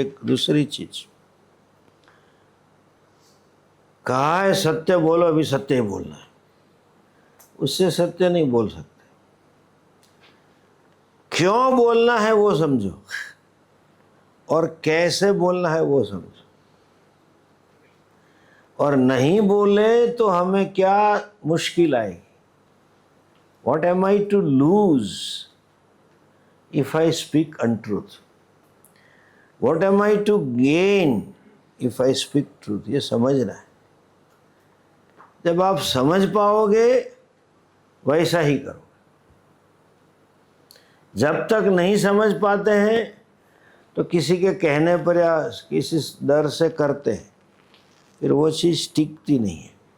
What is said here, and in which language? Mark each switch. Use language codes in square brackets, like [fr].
[hi] एक दूसरी चीज कहा है सत्य बोलो, अभी सत्य ही बोलना है, उससे सत्य नहीं बोल सकते। क्यों बोलना है वो समझो, और कैसे बोलना है वो समझो। और नहीं बोले तो हमें क्या मुश्किल आएगी। [en] What am I to lose if I speak untruth? What am I to gain if I speak truth? [hi] ये समझना है। जब आप समझ पाओगे वैसा ही करो। जब तक नहीं समझ पाते हैं तो किसी के कहने पर या किसी डर से करते हैं, फिर वो चीज़ टिकती नहीं है।